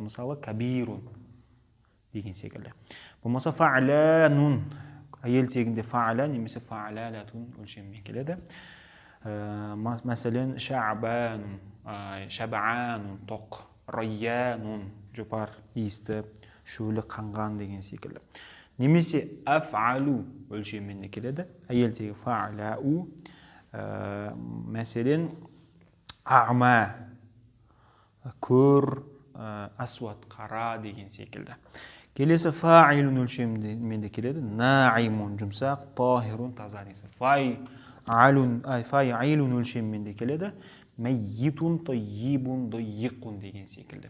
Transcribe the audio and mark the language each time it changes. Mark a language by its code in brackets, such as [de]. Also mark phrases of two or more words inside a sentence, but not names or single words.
[kk] Мысалы, кабирун деген секілді. Болмаса фа'ланун, әйел тегінде фа'ла немесе фа'лалатун өлшемімен келеді. Мәселен, шабанун, тоқ, райянун, жұпар иісті, шөлі қанған деген секілді. Немесе аф'алу өлшемімен келеді. Әйел тегі фа'лау, мәселен, ағма, көр, асуат, қара деген секілді. Келесі фаилун өлшемімен келеді. Наимун, жұмсақ, тахирун, таза деген. Фаилун өлшемімен келеді. [ar] ميت طيب ضيق [kk] деген секілді.